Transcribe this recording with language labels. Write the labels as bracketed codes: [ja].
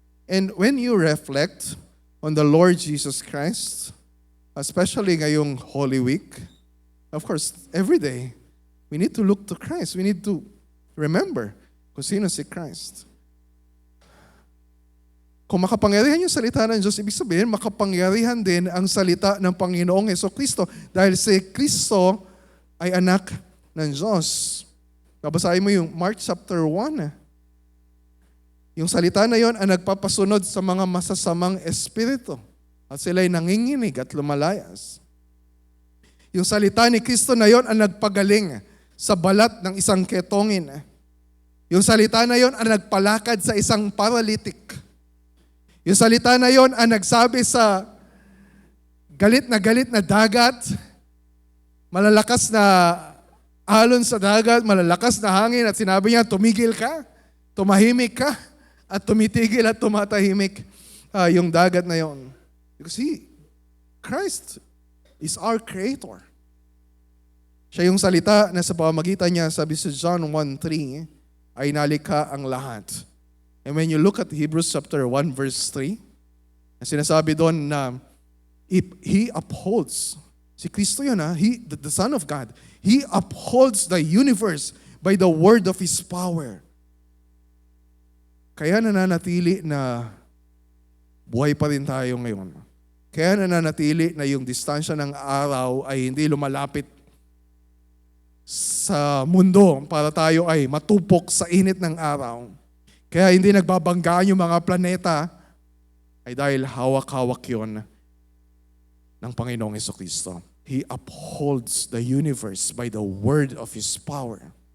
[en] And when you reflect on the Lord Jesus Christ, especially [tl] ngayong [en] Holy Week, of course, every day, we need to look to Christ. We need to remember [tl] kung sino si [en] Christ. [tl] Kung makapangyarihan yung salita ng Diyos, ibig sabihin, makapangyarihan din ang salita ng Panginoong Jesucristo. Dahil si Kristo ay anak ng Diyos. Babasahin mo yung Mark chapter 1. Yung salita na yon ang nagpapasunod sa mga masasamang espiritu. At sila'y nanginginig at lumalayas. Yung salita ni Kristo na yon ang nagpagaling sa balat ng isang ketongin. Yung salita na yon ang nagpalakad sa isang paralytic. Yung salita na yon ang nagsabi sa galit na dagat, malalakas na alon sa dagat, malalakas na hangin at sinabi niya, tumigil ka, tumahimik ka, at tumitigil at tumatahimik yung dagat na yon. [en] Because Christ is our Creator. [tl] Siya yung salita na sa pamamagitan niya, sabi sa John 1:3, ay nalikha ang lahat. [en] And when you look at Hebrews chapter 1 verse 3, [tl] sinasabi doon na [en] He upholds, [tl] si Kristo yun [en] the Son of God, He upholds the universe by the word of His power. [tl] Kaya nananatili na buhay pa rin tayo ngayon. Kaya nananatili na yung distansya ng araw ay hindi lumalapit sa mundo para tayo ay matupok sa init ng araw. Kaya hindi nagbabanggaan yung mga planeta ay dahil hawak-hawak yun ng Panginoong Jesucristo. [en] He upholds the universe by the word of His power.